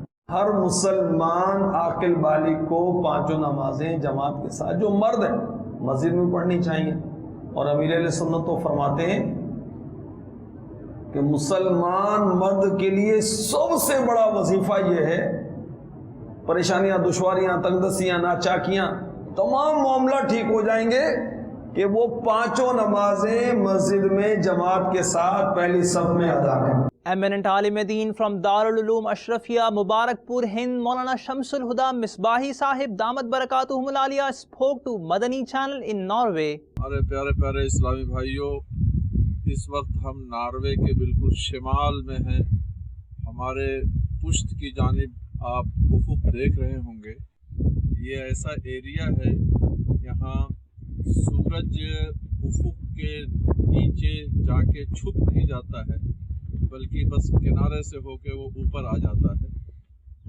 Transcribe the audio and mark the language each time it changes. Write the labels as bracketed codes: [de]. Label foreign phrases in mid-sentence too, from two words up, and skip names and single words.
[ur] ہر مسلمان عاقل بالغ کو 5 نمازیں جماعت کے ساتھ جو مرد ہے مسجد میں پڑھنی چاہیے، اور امیر اہل سنت تو فرماتے ہیں کہ مسلمان مرد کے لیے سب سے بڑا وظیفہ یہ ہے، پریشانیاں، دشواریاں، تنگ دستیاں، ناچاکیاں، تمام معاملہ ٹھیک ہو جائیں گے کہ وہ 5 نمازیں مسجد میں جماعت کے ساتھ پہلی صف میں ادا کریں۔ [en] Eminent Alim Deen from Darul Uloom Ashrafia, Mubarakpur, Hind, Maulana Shamsul Huda Misbahi Sahib [ar] دامت بركاتهم العالية [en] spoke to Madani Channel in Norway. [ur] ہمارے پیارے پیارے اسلامی بھائیوں، اس وقت ہم ناروے کے بالکل شمال میں ہیں۔ ہمارے پشت کی جانب آپ افق دیکھ رہے ہوں گے، یہ ایسا ایریا ہے یہاں سورج افق کے نیچے جا کے چھپ نہیں جاتا ہے، بلکہ بس کنارے سے ہو کے وہ اوپر آ جاتا ہے۔